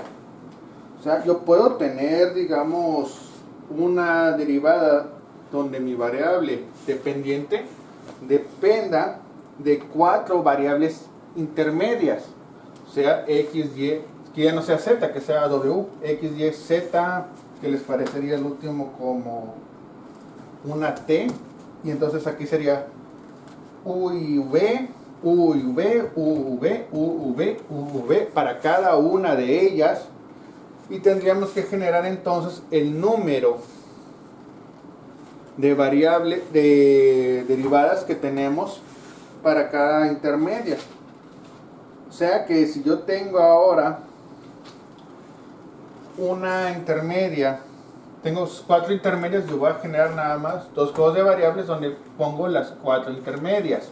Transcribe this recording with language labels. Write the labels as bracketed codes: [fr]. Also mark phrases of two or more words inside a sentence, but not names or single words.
[es] O sea, yo puedo tener, digamos, una derivada donde mi variable dependiente dependa de 4 variables intermedias. O sea, X, Y, que ya no sea Z, que sea W, X, Y, Z, que les parecería el último como una T, y entonces aquí sería U y V, U y V, U, V, U, V, U, V para cada una de ellas, y tendríamos que generar entonces el número de variables, de derivadas que tenemos para cada intermedia. O sea que si yo tengo ahora una intermedia, tengo 4 intermedias, yo voy a generar nada más 2 juegos de variables donde pongo las 4 intermedias.